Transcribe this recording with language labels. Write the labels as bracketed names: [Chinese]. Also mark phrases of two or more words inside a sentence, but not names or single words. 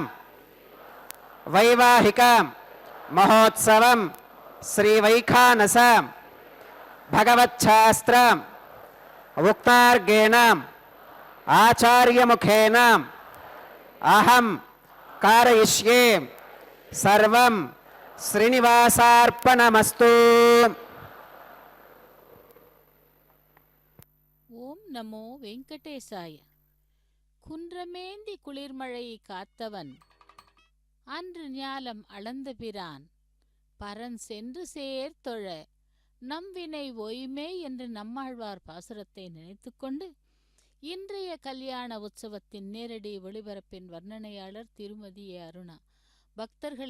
[Sanskrit] वैवाहिक महोत्सवं श्री वैखानस भगवच्छास्त्र उक्तार्गेण आचार्यमुखेन अहं कारयिष्ये सर्वं श्रीनिवासार्पणमस्तु. ॐ नमो वेङ्कटेशाय. [Tamil] குன்றமேந்தி குளிர்மழை காத்தவன் அன்று ஞாலம் அளந்த பிரான் பரன் சென்று சேர்த்தொழ நம்வினை ஒய்மே என்று நம்மாழ்வார் பாசுரத்தை நினைத்துக்கொண்டு இன்றைய கல்யாண உற்சவத்தின் நேரடி ஒளிபரப்பின் வர்ணனையாளர் திருமதி அருணா.